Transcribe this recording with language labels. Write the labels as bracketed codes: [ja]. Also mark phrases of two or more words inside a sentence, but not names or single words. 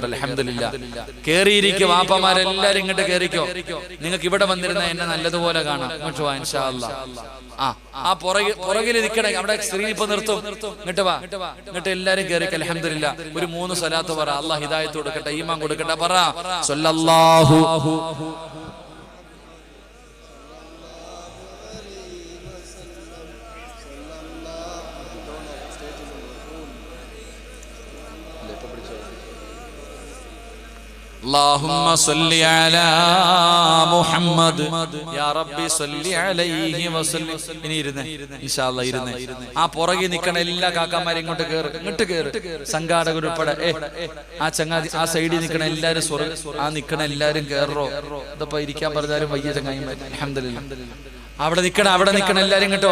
[ml] അൽഹംദുലില്ലാഹ്, കേറിയിരിക്കും. വാപ്പമാരെല്ലാരും ഇങ്ങോട്ട് കേറിക്കോ. നിങ്ങൾക്ക് ഇവിടെ വന്നിരുന്ന എന്നെ നല്ലതുപോലെ കാണാം. ഇങ്ങോട്ട് വാ [ar] إن شاء الله. [ml] ആ പുറകിൽ നിൽക്കണേ. അവിടെ സ്ക്രീൻ ഇപ്പൊ നിർത്തും. ഇങ്ങോട്ട് വാ, ഇങ്ങോട്ട് എല്ലാരും കേറിക്ക. അൽഹംദുലില്ലാഹ്, ഒരു 3 സ്വലാത്ത് പറ. അല്ലാഹ് ഹിദായത്ത് കൊടുക്കട്ടെ, ഈമാൻ കൊടുക്കട്ടെ. [ar] പറ സ്വല്ലല്ലാഹു اللهم صل على محمد يا ربي صل عليه وسلم. [ml] ഇനി ഇരുന്നേ [ar] إن شاء الله, [ml] ഇരുന്നേ. ആ പുറകിൽ നിൽക്കണ എല്ലാ കാക്കാമാരും ഇങ്ങോട്ട് കേറ്. സംഘാടകർ ഉൾപ്പെടെ ആ ചങ്ങാതി ആ സൈഡിൽ നിൽക്കണ എല്ലാരും ആ നിൽക്കണ എല്ലാരും കേറോ. ഇതപ്പോ ഇരിക്കാൻ പറഞ്ഞാലും വയ്യ ചങ്ങായിമാർ. അൽഹംദുലില്ലാഹ്, അവിടെ നിൽക്കണ എല്ലാരും ഇങ്ങോട്ട് വാ.